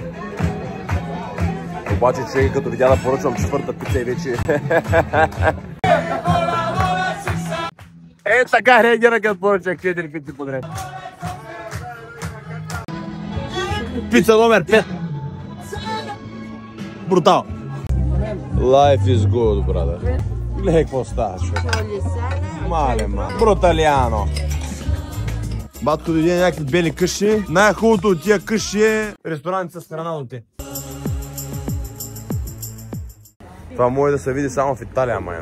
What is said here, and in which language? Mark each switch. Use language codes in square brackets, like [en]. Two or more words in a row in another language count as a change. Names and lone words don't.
[bg] Обаче човек като видя да поръчвам 4-та пица и вече... Е, така реагира като поръчах 4 пици подред. Пица номер 5. Брутал. [en] Life is good, brother. [bg] Гледай какво става, човек. Мале. Бруталиано. Батко дойде някакви бели къщи. Най-хубавото от тия къщи е ресторант с храналните. Това може да се види само в Италия, майна.